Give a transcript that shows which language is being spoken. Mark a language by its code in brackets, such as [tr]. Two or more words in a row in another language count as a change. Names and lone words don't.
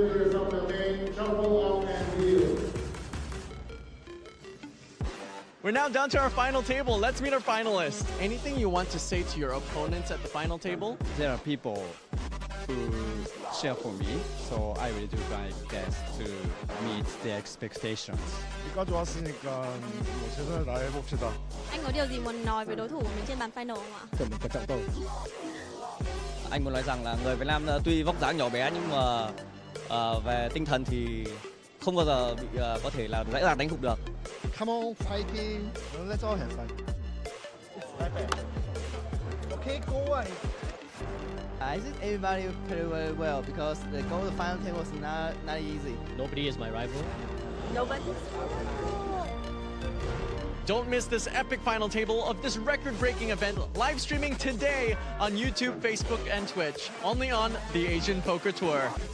[en] We're now down to our final table. Let's meet our finalists. Anything you want to say to your opponents at the final table? There are people who cheer for me, so I will do my best to meet their expectations. [ko] 여기까지 왔으니까 뭐 최선을 다해 봅시다. [vi] Anh có điều gì muốn nói với đối thủ của mình trên bàn final không ạ? Anh muốn nói rằng là người Việt Nam tuy vóc dáng nhỏ bé nhưng mà về tinh thần thì không bao giờ bị có thể là dễ dàng đánh phục được. [en] Come on, fighting. Let's all have fun. Okay, go on. I think everybody played very well because the go to the final table was not easy. Nobody is my rival. Nobody. Don't miss this epic final table of this record-breaking event, live streaming today on YouTube, Facebook, and Twitch, only on the Asian Poker Tour.